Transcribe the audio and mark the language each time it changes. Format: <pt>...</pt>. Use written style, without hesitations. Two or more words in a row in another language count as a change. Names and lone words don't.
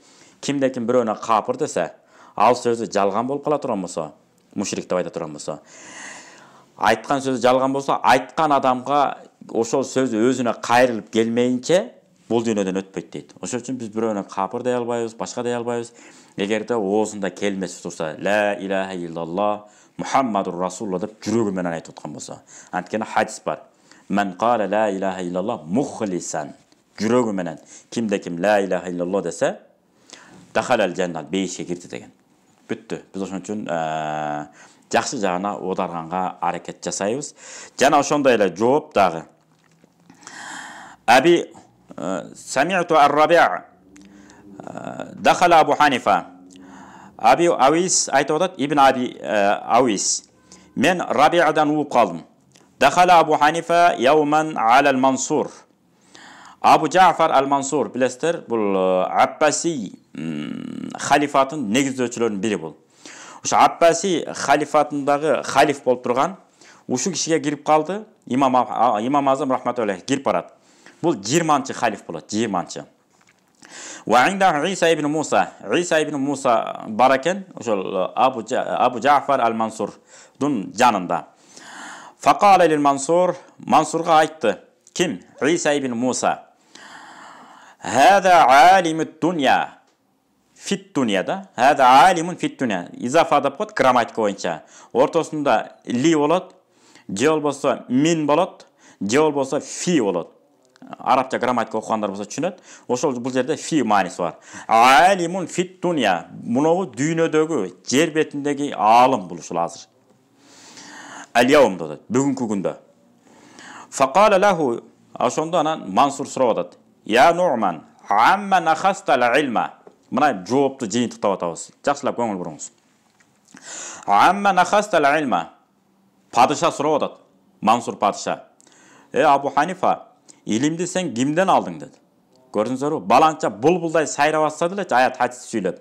<ky>Кимде-ким бирөөнө капыр десе, ал сөзү жалган болуп кала турган болсо, мушрик деп айта турган болсо, айткан сөзү жалган болсо, айткан адамга ошол сөзү өзүнө кайрылып келмейинче бул дүйнөдөн өтпөйт дейт. Ошол үчүн биз бирөөнө капыр дей албайбыз, башка дей албайбыз. Эгерде оозунда келмеси турса,</ky> <ar>لا إله إلا الله محمد رسول الله</ar> <ky>деп жүрөгү менен айтып аткан болсо. Анткени хадис бар.</ky> <ar>من قال لا إله إلا الله مخلصا.</ar> <ky>Жүрөгү менен кимде-ким</ky> <ar>لا إله إلا الله</ar> <ky>десе,</ky> <ar>دخل الجنة,</ar> <ky>бейишке кирди деген. Бүттү. Биз ошон үчүн жакшы жагына оодарганга аракет жасайбыз. Жана ошондой эле жооп дагы.</ky> <ar>أبي سمعت الربيع دخل أبو حنيفة.</ar> <ky>Аби Ауис айтып атат, Ибн Аби Ауис. Мен Раби'адан угуп калдым.</ky> <ar>دخل أبو حنيفة يوما على المنصور.</ar> <ky>Абу Джафар ал-Мансур, билесиздер, бул Аббаси халифатын негиздөөчүлөрүнүн бири бул. Ушу Аббаси халифатындагы халиф болуп турган ушу кишиге кирип калды. Имам Азам</ky> <ar>رحمة الله</ar> <ky>кирип барат. Бул 20-чы халиф болот, 20-чы.</ky> <ar>وعنده عيسى بن موسى,</ar> <ky>Иса ибн Муса бар экен, ошол Абу Джафар ал-Мансурдун жанында.</ky> <ar>فقال للمنصور,</ar> <ky>Мансурга айтты. Ким?</ky> <ar>عيسى بن موسى هذا عالم الدنيا. Фит дуньяда. هذا عالم في الدنيا.</ar> <ky>Изафа деп коет грамматика боюнча. Ортосунда ли болот, же болбосо мин болот, же болбосо фи болот. Арабча грамматика окугандар болсо түшүнөт. Ошол бул жерде фи мааниси бар.</ky> <ar>عالم في الدنيا.</ar> <ky>Муногу дүйнөдөгү, жер бетиндеги аалым бул ушул азыр. Ал-яум дейт, бүгүнкү күндө.</ky> <ar>فقال له,</ar> <ky>ошондо анан Мансур сурап атат.</ky> <ar>يا نعمان عمن أخذت العلم.</ar> <ky>Мына жоопту жыйынтыктап атабыз. Жакшылап көңүл буруңуз.</ky> <ar>عمن أخذت العلم.</ar> <ky>Падыша сурап атат. Мансур падыша. Абу Ханифа, илимди сен кимден алдың dedi. Көрдүңүзбү? Баланча булбулдай сайрап атса деле аят хадис сүйлөп.</ky>